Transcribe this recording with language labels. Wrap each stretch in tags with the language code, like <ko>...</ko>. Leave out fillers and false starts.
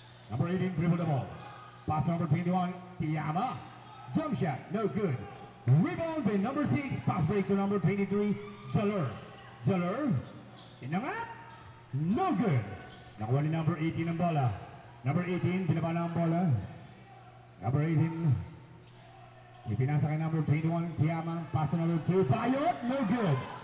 <en>Number 18, dribble the ball. Pass number 21, Tiyama. Jump shot. No good. Rebound by number 6, pass break to number 23, Jaller. Jaller.</en> <tl>Inangat.</tl> <en>No good.</en> <tl>Nakuha ni number 18 ang bola. Number 18, pinaba na ang bola. Number 18, ipinasa kay number 21, Tiyama.</tl> <en>Pass to number 2, Bayot, no good.</en>